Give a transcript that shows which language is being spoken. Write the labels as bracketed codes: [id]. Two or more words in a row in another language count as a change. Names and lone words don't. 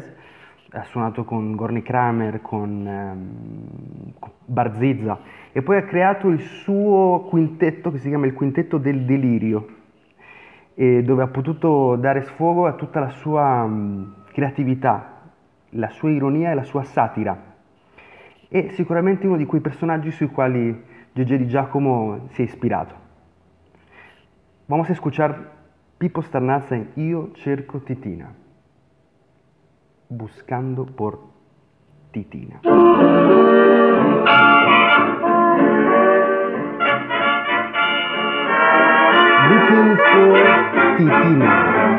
[it] Ha suonato con Gorny Kramer, con Barzizza e poi ha creato il suo quintetto che si chiama il Quintetto del Delirio, dove ha potuto dare sfogo a tutta la sua creatività, la sua ironia e la sua satira. È sicuramente uno di quei personaggi sui quali Gigi Di Giacomo si è ispirato. [es] Vamos a escuchar Pippo Starnazza en Io cerco Titina. Buscando por Titina. [en] Looking for Titina.